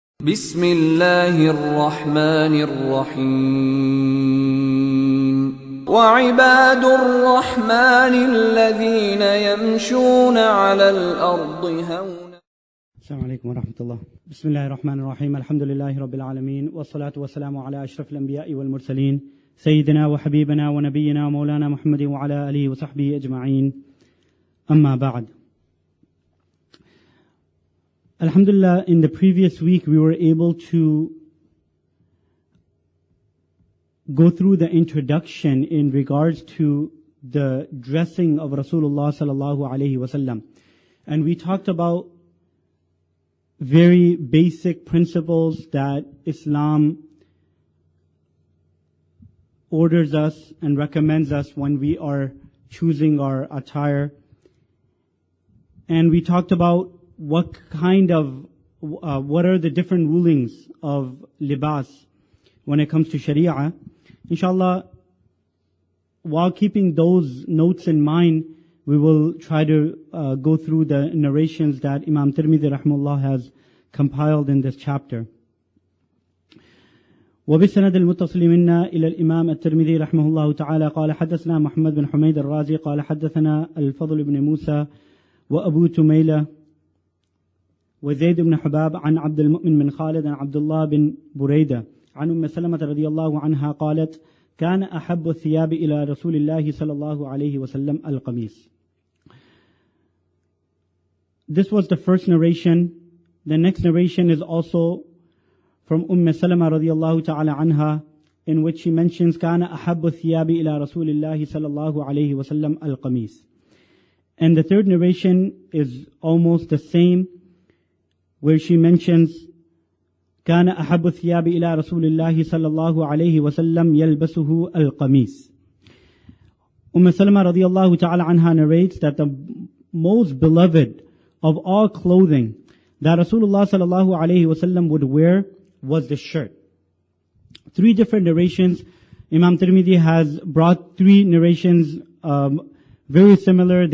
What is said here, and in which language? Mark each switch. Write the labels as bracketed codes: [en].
[ar] بسم الله الرحمن الرحيم وعباد الرحمن الذين يمشون على الأرض هونا. السلام عليكم ورحمة الله. بسم الله الرحمن الرحيم. الحمد لله رب العالمين، والصلاة والسلام على أشرف الأنبياء والمرسلين سيدنا وحبيبنا ونبينا ومولانا محمد وعلى آله وصحبه أجمعين. أما بعد. [en] Alhamdulillah, in the previous week we were able to go through the introduction in regards to the dressing of Rasulullah sallallahu alaihi wasallam. And we talked about very basic principles that Islam orders us and recommends us when we are choosing our attire. And we talked about what are the different rulings of libas when it comes to Sharia. Inshallah, while keeping those notes in mind, we will try to go through the narrations that Imam Tirmidhi rahimahullah has compiled in this chapter. [ar] وبالسند المتصل منا إلى الإمام الترمذي رحمه الله تعالى قال حدثنا محمد بن حميد الرازي قال حدثنا الفضل بن موسى وأبو تميلة وزيد بن حباب عن عبد المؤمن بن خالد عن عبد الله بن بريدة عن أم سلمة رضي الله عنها قالت كان أحب الثياب إلى رسول الله صلى الله عليه وسلم القميص. [en] This was the first narration. The next narration is also from Salama radiallahu ta'ala anha, in which she mentions [ar] كان أحب الثياب إلى رسول الله صلى الله عليه وسلم القميص. [en] And the third narration is almost the same, where she mentions [ar] كان أحب الثياب إلى رسول الله صلى الله عليه وسلم يلبسه القميص. [en] Salama radiallahu ta'ala anha narrates that the most beloved of all clothing that Rasulullah sallallahu alayhi wasallam would wear was the shirt. Three different narrations. Imam Tirmidhi has brought three narrations very similar.